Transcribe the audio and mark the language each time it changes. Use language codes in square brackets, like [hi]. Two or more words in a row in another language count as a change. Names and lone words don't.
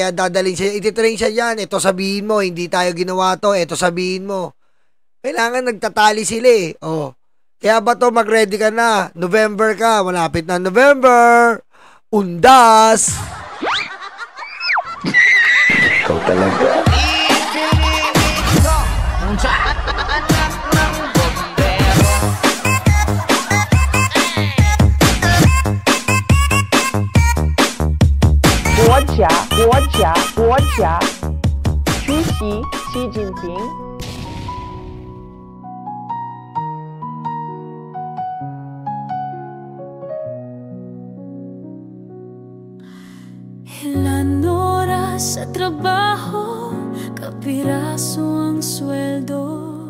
[tl] Kaya dadalhin siya, ititrain siya dyan. Ito sabihin mo, hindi tayo ginawa to. Ito sabihin mo. Kailangan nagtatali sila eh. Kaya Bato, mag-ready ka na. November ka. Malapit na November. Undas. Ikaw talaga. [zh] 国家主席习近平。 [tl] Ilan oras sa trabaho, kapiraso ang sweldo.